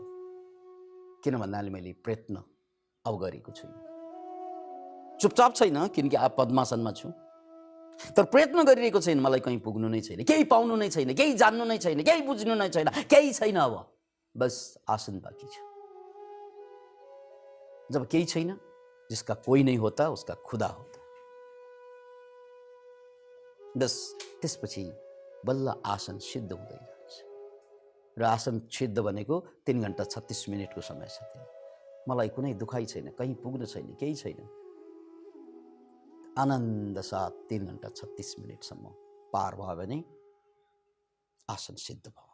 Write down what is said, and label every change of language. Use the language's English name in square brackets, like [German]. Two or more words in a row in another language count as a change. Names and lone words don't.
[Nepali] किन भन्नाले मैले प्रयत्न अब गरेको छु, चुपचाप छैन, किनकि अब पद्मासनमा छु। तर प्रयत्न गरिरहेको छैन, मलाई कहीँ पुग्नु नै छैन, केही पाउनु नै छैन, केही जान्नु नै छैन, केही बुझ्नु नै छैन, केही छैन। अब बस आसन बाँकी छ। जब केही छैन, [Hindi] जिसका कोई नहीं होता उसका खुदा होता। [Nepali] बस त्यसपछि बल्ल आसन सिद्ध हुँदै जान्छ। र आसन सिद्ध भनेको 3 घण्टा 36 मिनटको समय छ। मलाई कुनै दुखाइ छैन, कहीँ पुग्नु छैन, केही छैन, आनन्द साथ 3 घण्टा 36 मिनटसम्म पार भयो भने आसन सिद्ध भयो।